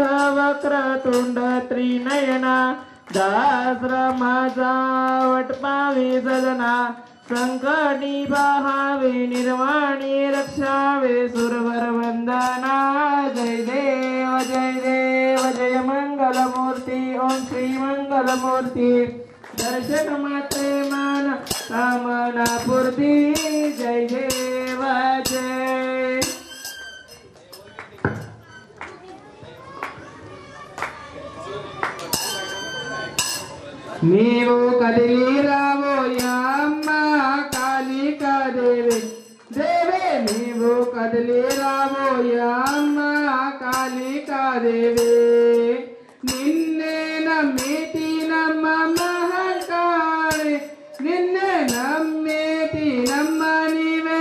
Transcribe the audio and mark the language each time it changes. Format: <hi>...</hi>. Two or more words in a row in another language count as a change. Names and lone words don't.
<mr>वक्रतुंड त्रिनयना दाश्रमाचा वटपावे सदना संकटी पाहावे निर्वाणी रक्षावे सुरवर वंदना जय देव जय मंगलमूर्ती ओम श्री मंगलमूर्ती दर्शन मात्रे मान कामना पूर्ती जय देव जय</mr> <te>నీవు కదిలి రాబోయమ్మ కాళికా దేవి దేవి నీవు కదిలి రాబోయమ్మ కాళికా దేవి నిన్నే నమ్మితి నమ్మ మహంకాళి నిన్నే నమ్మితి నమ్మ నీవే</te>